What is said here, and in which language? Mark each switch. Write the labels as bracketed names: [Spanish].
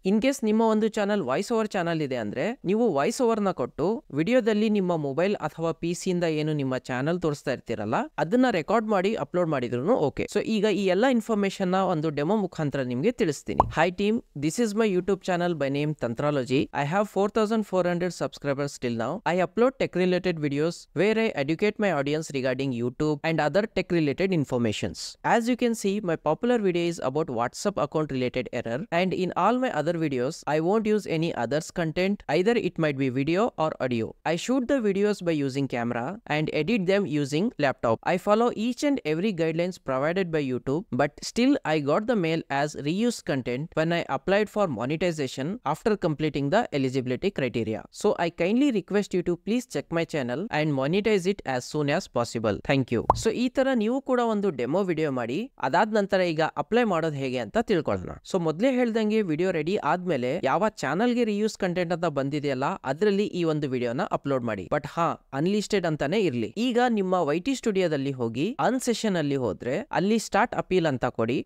[Kannada] In case ನಿಮ್ಮ ಒಂದು channel voice over channel ಇದೆ ಅಂದ್ರೆ ನೀವು ವಾಯ್ಸ್ ಓವರ್ ನ ಕೊಟ್ಟು ವಿಡಿಯೋದಲ್ಲಿ ನಿಮ್ಮ ಮೊಬೈಲ್ ಅಥವಾ PC ಇಂದ ಏನು ನಿಮ್ಮ ಚಾನಲ್ ತೋರಿಸ್ತಾ ಇರ್ತೀರಲ್ಲ ಅದನ್ನ ರೆಕಾರ್ಡ್ ಮಾಡಿ ಅಪ್ಲೋಡ್ ಮಾಡಿದ್ರು ಓಕೆ. ಸೊ ಈಗ ಈ ಎಲ್ಲಾ ಇನ್ಫಾರ್ಮೇಶನ್ ನ ಒಂದು ಡೆಮೋ ಮುಖಾಂತರ ನಿಮ್ಗೆ ತಿಳಿಸ್ತೀನಿ. [English] Hi team, this is my YouTube channel by name Tantrology. I have 4,400 subscribers till now. I upload tech related videos where I educate my audience regarding YouTube and other tech related informations. As you can see, my popular video is about WhatsApp account related error, and in all my other videos I won't use any others content. Either it might be video or audio. I shoot the videos by using camera and edit them using laptop. I follow each and every guidelines provided by YouTube, but still I got the mail as reuse content when I applied for monetization after completing the eligibility criteria. So I kindly request you to please check my channel and monetize it as soon as possible. Thank you. [Kannada] So ಈ ತರ ನೀವು ಕೂಡ ಒಂದು demo video ಮಾಡಿ ಅದಾದ ನಂತರ ಈಗ apply ಮಾಡೋದು ಹೇಗೆ ಅಂತ ತಿಳ್ಕೊಳ್ಳೋಣ. ಸೊ ಮೊದಲೇ ಹೇಳ್ದಂಗೆ ವಿಡಿಯೋ ರೆಡಿ ಆದ್ಮೇಲೆ ಯಾವ ಚಾನಲ್ ಗೆ ರಿಯೂಸ್ ಕಂಟೆಂಟ್ ಅಂತ ಬಂದಿದೆಯಲ್ಲ ಅದರಲ್ಲಿ ಈ ಒಂದು ವಿಡಿಯೋನ ಅಪ್ಲೋಡ್ ಮಾಡಿ. ಬಟ್ ಅನ್ಲಿಸ್ಟೆಡ್ ಅಂತಾನೆ ಇರ್ಲಿ. ಈಗ ನಿಮ್ಮ YT ಸ್ಟುಡಿಯೋದಲ್ಲಿ ಹೋಗಿ ಅನ್ ಸೆಷನ್ ಅಲ್ಲಿ ಹೋದ್ರೆ ಅಲ್ಲಿ ಸ್ಟಾರ್ಟ್ ಅಪೀಲ್ ಅಂತ ಕೊಡಿ.